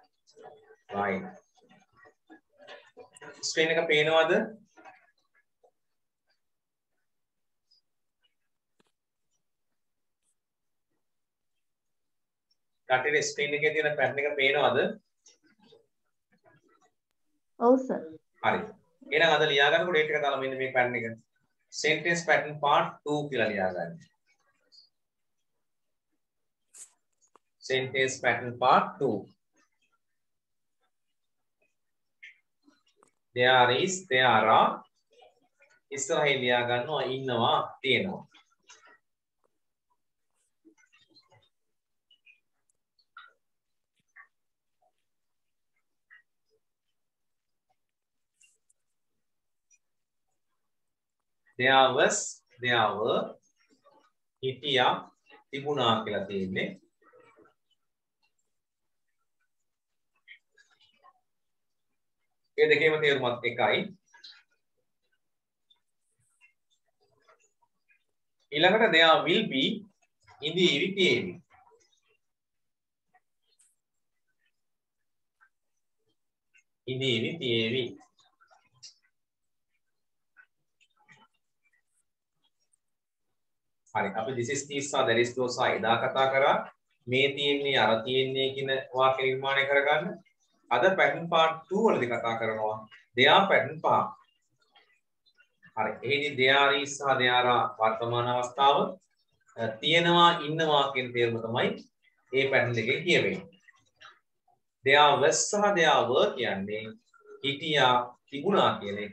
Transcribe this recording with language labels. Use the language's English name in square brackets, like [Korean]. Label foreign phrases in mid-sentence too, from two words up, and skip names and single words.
[Sinhala] right. Screen එක පේනවද? කටේ ස්ක්‍රීන් එකේ තියෙන පැටර්න් එක පේනවද? ඔව් සර්. හරි. එහෙනම් අද ලියා ගන්නකොට ඩේට් එක දාලා මෙන්න මේ පැටර්න් එක. [English] sentence pattern part 2 [Sinhala] කියලා ලියා ගන්න. [English] sentence pattern part 2. there is, there are, [Sinhala] ඉස්සරහින් ලියා ගන්නවා ඉන්නවා තියෙනවා. [English] there was, there were, [Sinhala] හිටියා තිබුණා කියලා තියෙන්නේ. ඒ දෙකේම තේරුමත් එකයි. [English] ඊළඟට there will be, [Sinhala] ඉඳීවි තියෙවි. ඉඳීවි තියෙවි. හරි අපි [English] this is these are that is those are [Sinhala] එදා කතා කරා මේ තියෙන්නේ අර තියෙන්නේ කියන වාක්‍ය නිර්මාණය කරගන්න. [English] අද pattern part 2 [Sinhala] වලදී කතා කරනවා [English] there pattern part. [Sinhala] හරි එහෙනම් [English] there is [Sinhala] සහ [English] there are [Sinhala] වර්තමාන අවස්ථාව තියෙනවා ඉන්නවා කියන තේරුම තමයි මේ pattern එකේ කියවෙන්නේ. [English] there was [Sinhala] සහ [English] there were [Sinhala] කියන්නේ හිටියා තිබුණා කියන එක.